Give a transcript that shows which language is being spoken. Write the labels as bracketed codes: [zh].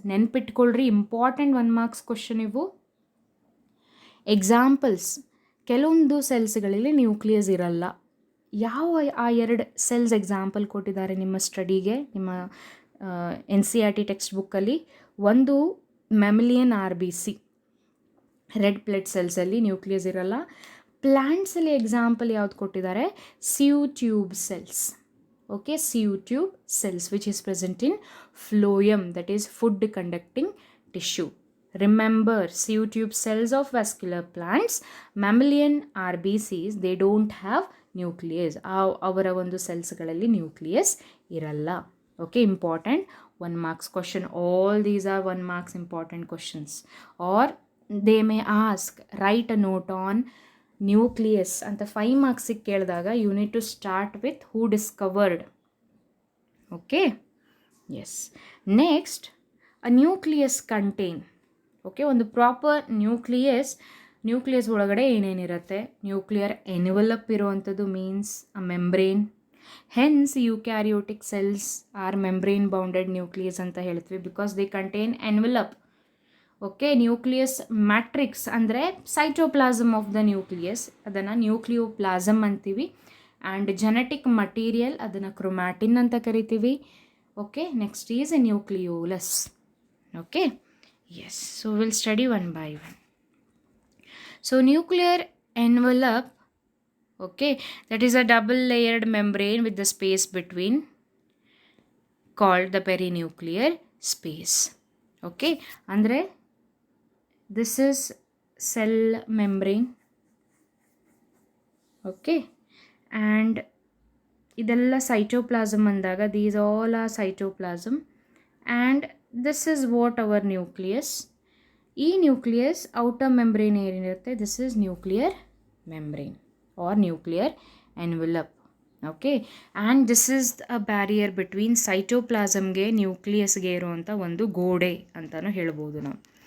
[kn] ನೆನ್ಪಿಟ್ಕೊಳ್ರಿ, important 1 marks question ಇವು. Examples, ಕೆಲವೊಂದು ಸೆಲ್ಸ್ಗಳಲ್ಲಿ nucleus ಇರಲ್ಲ. ಯಾವ ಆ 2 ಸೆಲ್ಸ್ ಎಕ್ಸಾಂಪಲ್ ಕೊಟ್ಟಿದ್ದಾರೆ ನಿಮ್ಮ ಸ್ಟಡಿಗೆ, ನಿಮ್ಮ NCERT ಟೆಕ್ಸ್ಟ್ ಬುಕ್ಕಲ್ಲಿ ಒಂದು ಮ್ಯಾಮಿಲಿಯನ್ RBC ರೆಡ್ ಬ್ಲಡ್ ಸೆಲ್ಸಲ್ಲಿ ನ್ಯೂಕ್ಲಿಯಸ್ ಇರಲ್ಲ. ಪ್ಲ್ಯಾಂಟ್ಸಲ್ಲಿ ಎಕ್ಸಾಂಪಲ್ ಯಾವ್ದು ಕೊಟ್ಟಿದ್ದಾರೆ, ಸಿವ್ tube cells. [en] Okay, sieve tube cells which is present in phloem, that is food conducting tissue. Remember, sieve tube cells of vascular plants, mammalian RBCs, they don't have nucleus. [kn] ಅವರ ಒಂದು ಸೆಲ್ಸ್ಗಳಲ್ಲಿ nucleus ಇರಲ್ಲ. Okay, [en] Important 1 marks question. All these are 1 marks important questions. Or they may ask, write a note on nucleus [kn] ಅಂತ 5 marks ಕೇಳಿದಾಗ [en] you need to start with who discovered. Okay, yes. Next, a nucleus contain. [kn] Okay, ಒಂದು proper nucleus ಒಳಗಡೆ ಏನೇನಿರುತ್ತೆ, nuclear envelope ಇರುವಂಥದ್ದು [en] Means a membrane. Hence eukaryotic cells are membrane bounded nucleus [kn] ಅಂತ ಹೇಳ್ತೀವಿ, [en] Because they contain envelope. [kn] Okay, nucleus matrix ಅಂದರೆ [en] cytoplasm of the nucleus, [kn] ಅದನ್ನು nucleoplasm ಅಂತೀವಿ. And genetic material, ಅದನ್ನು chromatin ಅಂತ ಕರಿತೀವಿ. [en] Okay, next is a nucleolus. Okay, yes, so we'll study one by one. So nuclear envelope, okay, that is a double layered membrane with the space between, called the perinuclear space. Okay, andre this is cell membrane. Okay, and [kn] idella cytoplasm andaga, [en] these all are cytoplasm, and this is what our nucleus. [kn] ಈ nucleus outer membrane ಏನಿರುತ್ತೆ, [en] This is nuclear membrane or nuclear envelope. [kn] Okay, [en] and this is a barrier between [kn] ಸೈಟೋಪ್ಲಾಸಮ್ಗೆ ನ್ಯೂಕ್ಲಿಯಸ್ಗೆ ಇರುವಂಥ ಒಂದು ಗೋಡೆ ಅಂತಲೂ ಹೇಳ್ಬೋದು ನಾವು.